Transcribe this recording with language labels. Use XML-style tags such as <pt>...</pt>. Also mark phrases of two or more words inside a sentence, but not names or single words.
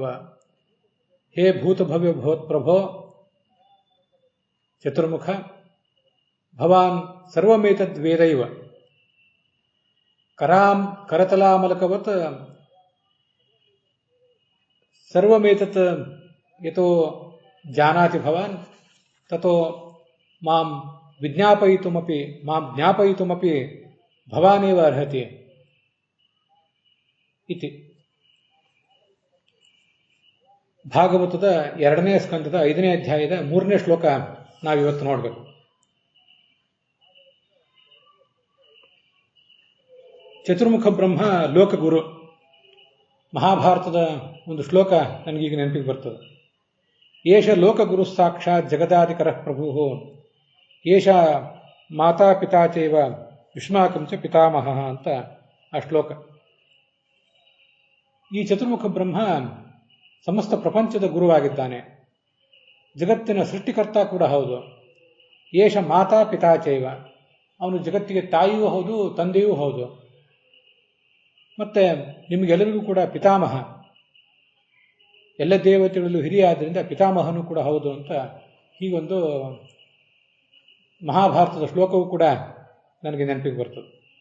<sa>हे भूतभव्यभवत्प्रभो चतुर्मुख भवान् सर्वमेतद् वेदैव करतलामलकवत् सर्वमेतत् यतो जानाति भवान् ततो मां विज्ञापयितुमपि मां ज्ञापयितुमपि भवानेव अर्हति इति।</sa> <kn>ಭಾಗವತದ 2ನೇ ಸ್ಕಂದದ 5ನೇ ಅಧ್ಯಾಯದ 3ನೇ ಶ್ಲೋಕ ನಾವಿವತ್ತು ನೋಡಬೇಕು. ಚತುರ್ಮುಖ ಬ್ರಹ್ಮ ಲೋಕಗುರು. ಮಹಾಭಾರತದ ಒಂದು ಶ್ಲೋಕ ನನಗೀಗ ನೆನಪಿಗೆ ಬರ್ತದೆ.</kn> <sa>ಏಷ ಲೋಕಗುರು ಸಾಕ್ಷಾತ್ ಜಗದಾಧಿಕರಃ ಪ್ರಭುಃ ಏಷ ಮಾತಾ ಪಿತಾ ಚೈವ ಯುಷ್ಮಾಕಂ ಚ ಪಿತಾಮಹಃ</sa> <kn>ಅಂತ ಆ ಶ್ಲೋಕ. ಈ ಚತುರ್ಮುಖ ಬ್ರಹ್ಮ ಸಮಸ್ತ ಪ್ರಪಂಚದ ಗುರುವಾಗಿದ್ದಾನೆ. ಜಗತ್ತಿನ ಸೃಷ್ಟಿಕರ್ತ ಕೂಡ ಹೌದು.</kn> <sa>ಏಷ ಮಾತಾ ಪಿತಾ ಚೈವ</sa> <kn>ಅವನು ಜಗತ್ತಿಗೆ ತಾಯಿಯೂ ಹೌದು ತಂದೆಯೂ ಹೌದು. ಮತ್ತೆ ನಿಮಗೆಲ್ಲರಿಗೂ ಕೂಡ ಪಿತಾಮಹ, ಎಲ್ಲ ದೇವತೆಗಳಲ್ಲೂ ಹಿರಿಯ ಆದ್ದರಿಂದ ಪಿತಾಮಹನೂ ಕೂಡ ಹೌದು ಅಂತ ಹೀಗೊಂದು ಮಹಾಭಾರತದ ಶ್ಲೋಕವೂ ಕೂಡ ನನಗೆ ನೆನಪಿಗೆ ಬರ್ತದೆ.</kn>